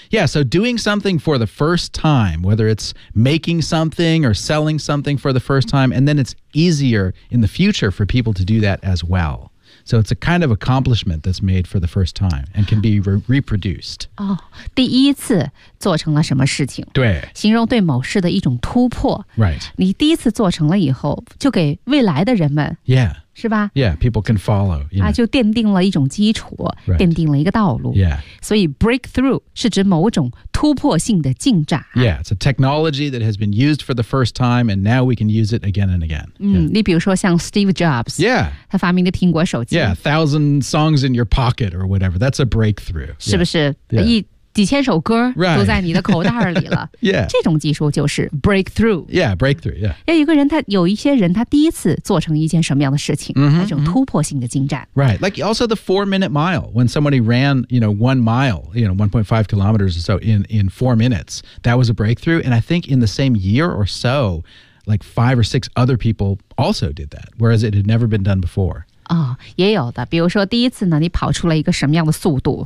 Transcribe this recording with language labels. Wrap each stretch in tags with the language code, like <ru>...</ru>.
<en>Yeah, so doing something for the first time, whether it's making something or selling something for the first time, and then it's easier in the future for people to do that as well. So it's a kind of accomplishment that's made for the first time and can be reproduced.</en> <zh>哦，第一次做成了什么事情？对，形容对某事的一种突破。</zh> <en>Right.</en> <zh>你第一次做成了以后，就给未来的人们。</zh> <en>Yeah.</en> <zh>是吧</zh> <en>？Yeah, people can follow. You know.</en> <zh>啊，就奠定了一种基础，</zh> <en>right.</en> <zh>奠定了一个道路。</zh> <en>Yeah.</en> <zh>所以 breakthrough 是指某种突破性的进展。</zh> <en>Yeah, it's a technology that has been used for the first time, and now we can use it again and again.</en> <zh>嗯，</zh> <en>yeah.</en> <zh>你比如说像 Steve Jobs.</zh> <en>Yeah.</en> <zh>他发明的苹果手机。</zh> <en>Yeah, 1,000 songs in your pocket or whatever. That's a breakthrough.</en> <zh>是不是？</zh> <en>Yeah.</en> <zh>几千首歌都在你的口袋里了。</zh> <en>Right. yeah.</en> <zh>这种技术就是 breakthrough.</zh> <en>Yeah, breakthrough, yeah.</en> <zh>有一个人他有一些人他第一次做成一件什么样的事情、 mm-hmm. 他这种突破性的进展。</zh> <en>Right, like also the 4-minute mile. When somebody ran, you know, 1 mile, you know, 1.5 kilometers or so in 4 minutes, that was a breakthrough. And I think in the same year or so, like 5 or 6 other people also did that, whereas it had never been done before.</en> <zh>哦、也有的比如说第一次呢你跑出了一个什么样的速度</zh>